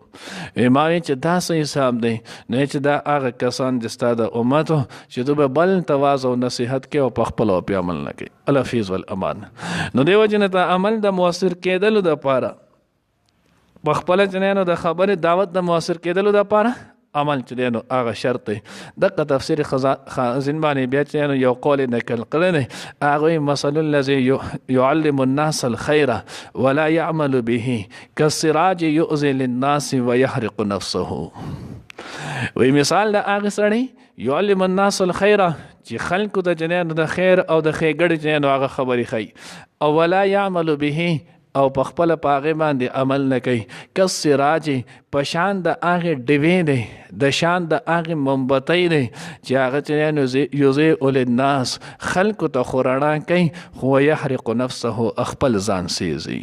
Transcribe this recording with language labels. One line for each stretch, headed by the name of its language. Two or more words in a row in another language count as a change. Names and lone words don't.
Pashto: ما وایي چې دا څه حساب دی نو چې دا هغه کسان چې ستا د امتو چې تو به بل ته واز او نصیحت کوي او په خپلو پې عمل نه کوي
Arabic: الحفیظ والامان.
Pashto: نو دې وجې نه ته عمل د مؤثر کېدلو دپاره په خپله چې نو د خبرې دعوت د مؤثر کېدلو دپاره عمل چې دی نو هغه شرط دی. دغه تفسیر خازن باندې بیا چې نو یو قول نقل کړی دی هغوی
Arabic: مثل الذي يعلم الناس الخير ولا يعمل به كالسراج يؤذي للناس ويحرق نفسه.
Pashto: وی مثال د هغه سړی
Arabic: يعلم الناس الخير
Pashto: چې خلکو ته چې نو د خیر او د ښېګړې چې نو هغه خبرې ښیي او
Arabic: ولا يعمل به
Pashto: او په خپله په هغې باندې عمل نه کوي کس سراج په شان د هغې ډیوې دی د شان د هغې مومبتۍ دی چې هغه چې
Arabic: یضیء للناس
Pashto: خلکو ته خو رڼا کوي خو
Arabic: یحرق نفسه
Pashto: خپل ځان سیزي.